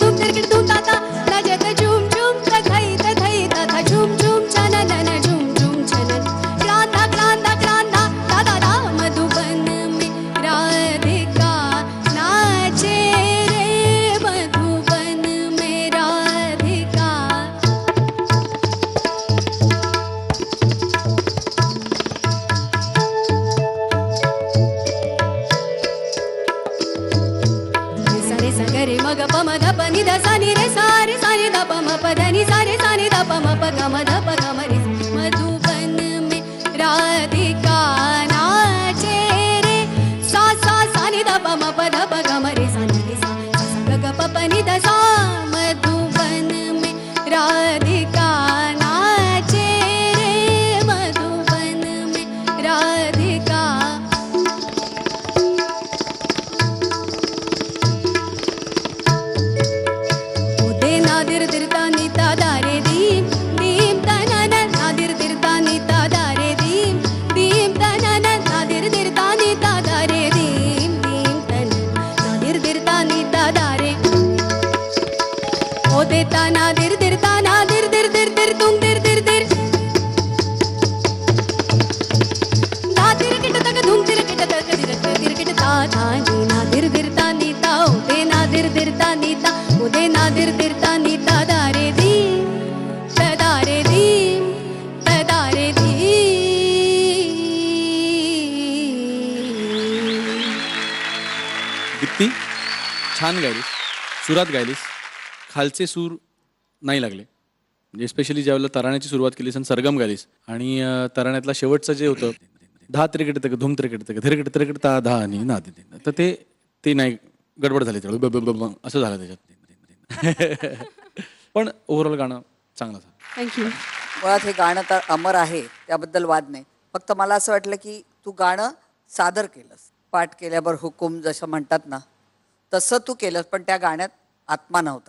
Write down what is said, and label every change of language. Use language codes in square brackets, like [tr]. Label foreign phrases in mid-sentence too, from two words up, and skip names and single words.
[hi] धूम ताता, लजत झूम झूम तथई तथा झूम झूम छनन झूम झूम छनन, क्रांता क्रांता क्रांता दादा दा, मधुबन में राधिका नाचे रे, मधुबन में राधिका. सारे सगरे मग पम धप नि ध सा नि रे सा रे सा नि ध प म प ध नि सा रे सा नि ध प म प ग म ध प ग म रे. मधुबन में राधिका नाचे रे, सा सा सा नि ध प म प ध प ग म रे सा नि रे सा सा सा ग ग प प नि ध सा. मधुबन में राधिका नाचे रे, मधुबन में राधिका. उदे नादिर दिरता नीता दारे दीम दीम तनन, नादिर दिरता नीता दारे दीम दीम तनन, नादिर दिरता नीता दारे दीम दीम तनन, नादिर दिरता नीता दारे. ओ देता नादिर दिरता नादिर दिर दिर दिर तुम दिर दिर दिर, नादिर किट तक धूम दिर किट तक दिर किट ता ता नी, नादिर दिरता नीता उदे नादिर दिरता नीता, उदे नादिर दिरता नीता दारे दीम तदारे दीम तदारे दीम. [mr] दीप्ती छान गायलीस, सुरात गायलीस, खालचे सूर नाही लागले. म्हणजे स्पेशली ज्यावेळेला तराण्याची सुरुवात केलीस आणि सरगम गायलीस आणि तराण्यातला शेवटचं जे होतं धा त्रिकेट तक धूम त्रिकेट तक धिरकेट त्रिकेट ता धा आणि ना तर ते नाही, गडबड झाली त्यावेळी असं झालं त्याच्यात. पण ओव्हरऑल गाणं चांगलं झालं. थँक्यू. मुळात हे गाणं तर अमर आहे, त्याबद्दल वाद नाही. फक्त मला असं वाटलं की तू गाणं सादर केलंस, पाठ केल्यावर हुकूम जसं म्हणतात ना तसं तू केलंस, पण त्या गाण्यात आत्मा नव्हता.